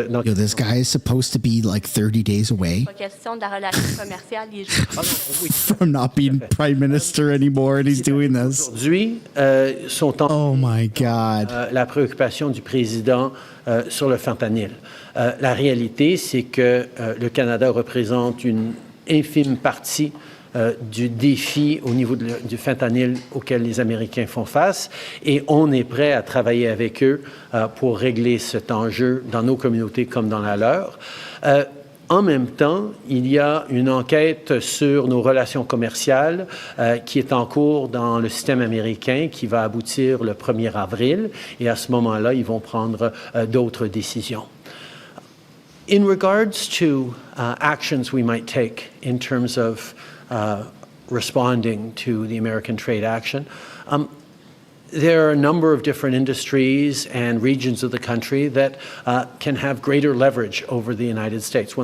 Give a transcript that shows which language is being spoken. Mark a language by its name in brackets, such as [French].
[English] Yo, this guy is supposed to be like 30 days away [French] Pas question de la relation commerciale. [English] from not being prime minister anymore, and he's doing this. [French] Aujourd'hui, sont en [English] Oh my God. [French] la préoccupation du président sur le fentanyl. La réalité, c'est que le Canada représente une infime partie du défi au niveau du fentanyl auquel les Américains font face, et on est prêt à travailler avec eux pour régler cet enjeu dans nos communautés comme dans la leur. En même temps, il y a une enquête sur nos relations commerciales qui est en cours dans le système américain, qui va aboutir le 1er avril, et à ce moment-là, ils vont prendre d'autres décisions. [English] In regards to actions we might take in terms of responding to the American trade action, there are a number of different industries and regions of the country that can have greater leverage over the United States.